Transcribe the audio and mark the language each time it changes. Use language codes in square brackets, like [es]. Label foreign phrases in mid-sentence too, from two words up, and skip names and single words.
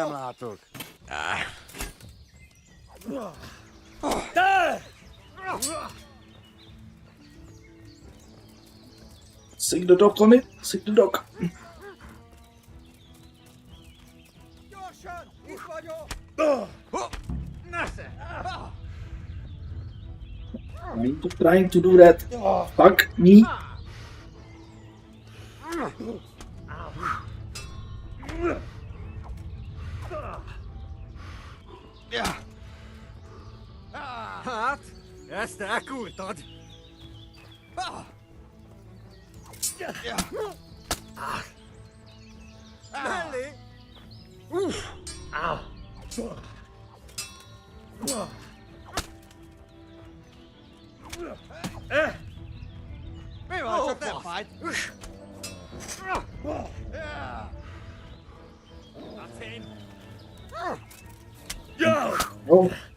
[hu] nem látok. Te! [en] Sing the dog on it. Sing the dog. [hu] Gyorsan! Itt vagyok! [en] I'm trying to do that. Fuck me. [hu] Hát, ezt elkúrtad. Mellé! Mi van, csak nem fájt? [en] That's him. Go! Oh.